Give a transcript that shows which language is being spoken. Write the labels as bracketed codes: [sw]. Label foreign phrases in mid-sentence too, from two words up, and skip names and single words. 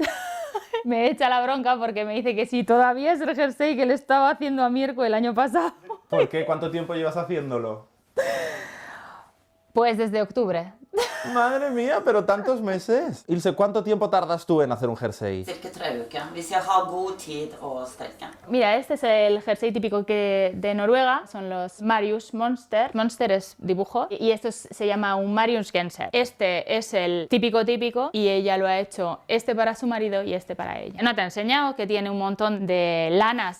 [es] Me echa la bronca porque me dice que si todavía es el jersey que le estaba haciendo a Mirko el año pasado. ¿Por qué? ¿Cuánto tiempo llevas haciéndolo? Pues desde octubre. Madre mía, pero tantos meses. Ilse, ¿cuánto tiempo tardas tú en hacer un jersey? [no] Cirka 3 uker, hvis jeg har god tid å strekke. [es] Mira, este es el jersey típico de Noruega, son los Marius Monster. Monster es dibujo y esto se llama un Mariusgenser. Este es el típico y ella lo ha hecho este para su marido y este para ella. No te he enseñado que tiene un montón de lanas.